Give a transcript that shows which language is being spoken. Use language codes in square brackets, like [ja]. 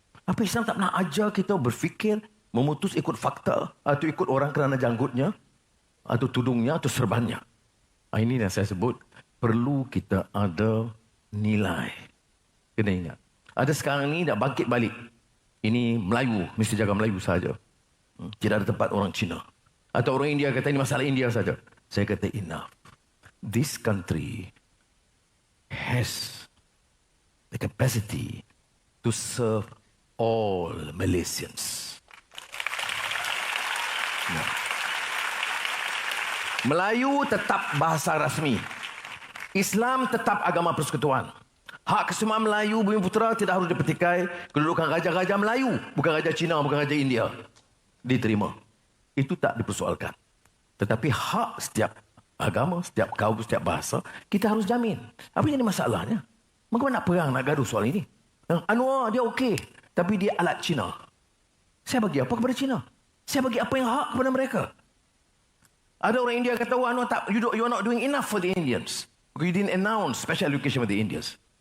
[ms] Apa Islam tak pernah ajar kita berfikir, memutus ikut fakta, atau ikut orang kerana janggutnya, atau tudungnya, atau serbannya. Ini yang saya sebut perlu kita ada nilai. Kena ingat. Ada sekarang ni dah bangkit balik. Ini Melayu, mesti jaga Melayu saja. Tidak ada tempat orang Cina. Atau orang India kata ini masalah India saja. Saya kata enough. [en] This country has the capacity to serve all Malaysians. [ms] Melayu tetap bahasa rasmi. Islam tetap agama persekutuan. Hak kesemuan Melayu Bumi Putera tidak harus dipertikai. Kedudukan raja-raja Melayu, bukan raja Cina, bukan raja India, diterima. Itu tak dipersoalkan. Tetapi hak setiap agama, setiap kaum, setiap bahasa, kita harus jamin. Apa jadi masalahnya? Bagaimana nak perang, nak gaduh soal ini? Anwar dia okey, tapi dia alat Cina. Saya bagi apa kepada Cina? Saya bagi apa yang hak kepada mereka? Ada orang India kata, [en] Anwar, you are not doing enough for the Indians. You didn't announce special education for the Indians.